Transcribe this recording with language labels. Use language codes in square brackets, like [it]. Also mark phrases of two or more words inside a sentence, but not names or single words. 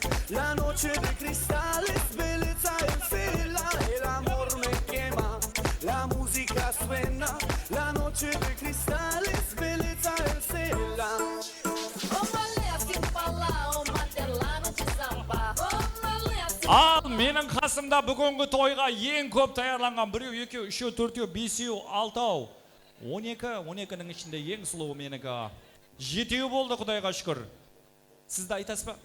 [es] La noche de cristales, [it] bellezza e stella, [es] el amor me quema. La música suena, la noche de cristales, [it] bellezza e stella. [kk] Ал менің қасымда бүгінгі тойға ең көп таярланған 1, 2, 3, 4, 5, 6, 12-ның ішінде ең сұлуы менікі. 7 болды, Құдайға шүкір. Сізді айтасыз ба?